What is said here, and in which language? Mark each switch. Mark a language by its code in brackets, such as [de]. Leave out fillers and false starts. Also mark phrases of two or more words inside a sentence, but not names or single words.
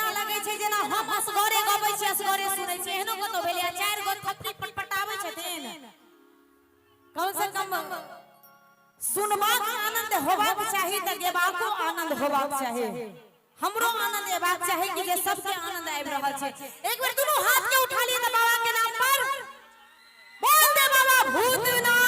[mai] लागे छै जेना हम असगरे गबै छी असगरे सुनै छी एहनो कतो भेलिया चार गो थपड़ी पटपटाबै छथिन कम से कम सुनबाक आनंद होबाक चाही त गेबाको आनंद होबाक चाही। हमरो आनंद एबाक चाही कि जे सबके आनंद आबि रहल छै। एक बेर दुनू हाथ के उठा लिए त बाबा के नाम पर बोल दे बाबा भूत